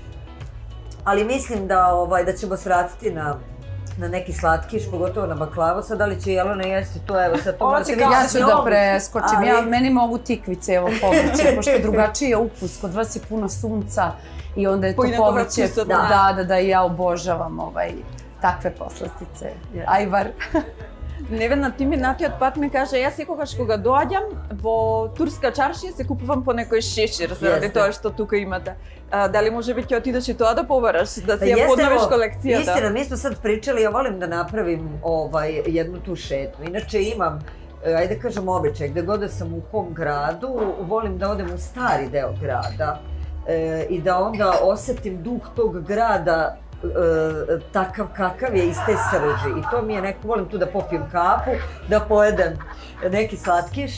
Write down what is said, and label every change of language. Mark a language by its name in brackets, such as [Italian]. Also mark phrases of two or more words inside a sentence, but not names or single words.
[Bosnian] Ali mislim da ćemo se vratiti na neki slatkiš, pogotovo na baklavu. Sad, da li će Jelena jesti to, evo sad to morate vidjeti. [Serbian] Ja ću da preskočim, meni mogu tikvice, evo povrće, pošto drugačiji je ukus, kod vas je puno sunca i onda je to povrće. Da, ja obožavam takve poslastice. Ajvar. [Macedonian] Невена, ти минатиот пат ми кажа, јас секогаш кога доаѓам во турска чаршија се купувам по некој шешир, заради тоа што тука имате. Дали може би ќе отидеш и тоа да побараш, да си ја подновиш колекцијата? [Serbian] Истина, ми смо sad pričali, ja volim da napravim jednu tu šetnju. Inače imam, ajde kažem, običaj, gde god da sam u kom gradu, volim da odem u stari deo grada i da onda osetim duh tog grada takav kakav je iz te srži i to mi je neko, volim tu da popijem kafu, da pojedem neki slatkiš.